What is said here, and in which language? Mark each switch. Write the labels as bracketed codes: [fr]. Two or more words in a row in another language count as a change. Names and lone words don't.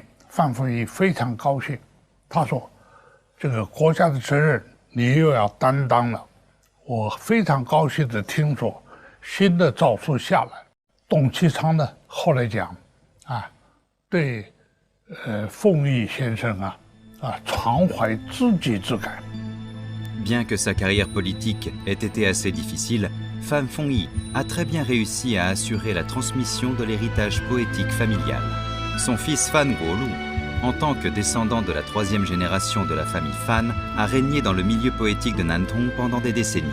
[zh] 范凤仪非常高兴，他说：“这个国家的责任你又要担当了。” 我非常高兴地听说新的诏书下来。董其昌呢，后来讲对凤仪先生常怀知己之感。 [fr] Bien que sa carrière politique ait été assez difficile, Fan Fengyi a très bien réussi à assurer la transmission de l'héritage poétique familial. Son fils Fan Guolu, en tant que descendant de la troisième génération de la famille Fan, a régné dans le milieu poétique de Nantong pendant des décennies.